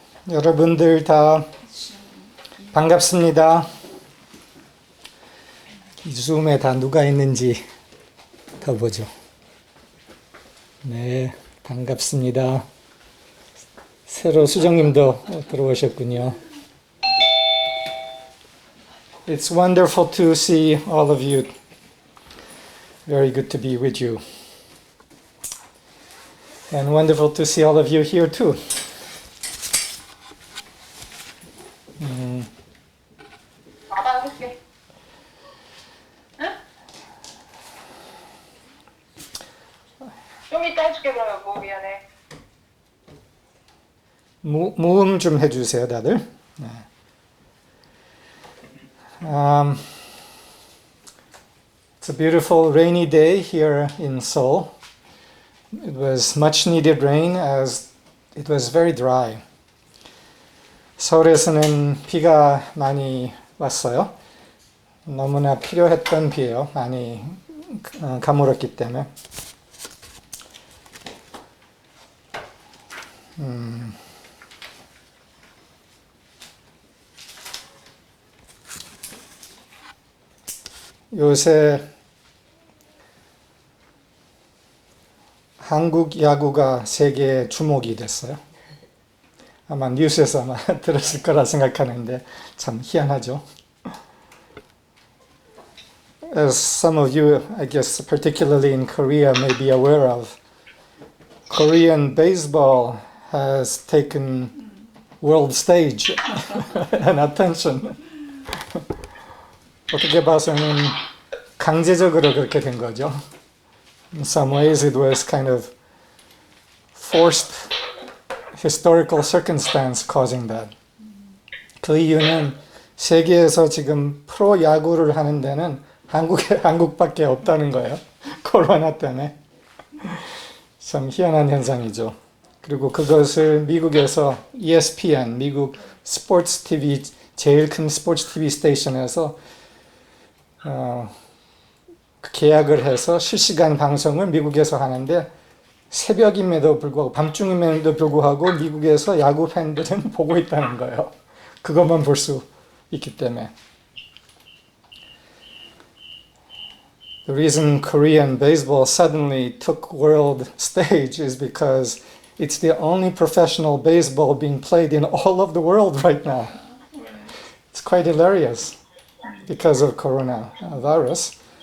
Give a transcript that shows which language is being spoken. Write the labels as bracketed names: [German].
[Korean] 여러분들 다 반갑습니다. 이 줌에 다 누가 있는지 더 보죠. 네, 반갑습니다. 새로 수정님도 들어오셨군요. [English] It's wonderful to see all of you. Very good to be with you. And wonderful to see all of you here too. [Korean] 좀 이따 해줄게 그러면 뭐 미안해. 모음 좀 해주세요, 다들. 네. [English] It's a beautiful rainy day here in Seoul. It was much needed rain as it was very dry. [Korean] 서울에서는 비가 많이 왔어요. 너무나 필요했던 비예요. 많이 가물었기 때문에. 요새 한국 야구가 세계의 주목이 됐어요. 아마 뉴스에서 아마 들었을 거라 생각하는데 참 희한하죠. [English] As some of you, I guess, particularly in Korea, may be aware of, Korean baseball has taken world stage and attention. [Korean] 어떻게 봐서는 강제적으로 그렇게 된 거죠. [English] In some ways it was kind of forced historical circumstance causing that. [Korean] 그 이유는 세계에서 지금 프로 야구를 하는 데는 한국밖에 없다는 거예요. 코로나 때문에. 참 희한한 현상이죠. 그리고 그것을 미국에서 ESPN, 미국 스포츠 TV, 제일 큰 스포츠 TV 스테이션에서 계약을 해서 실시간 방송을 미국에서 하는데 새벽임에도 불구하고 밤중임에도 불구하고 미국에서 야구 팬들은 보고 있다는 거예요. 그것만 볼 수 있기 때문에. [English] The reason Korean baseball suddenly took world stage is because it's the only professional baseball being played in all of the world right now. It's quite hilarious because of coronavirus.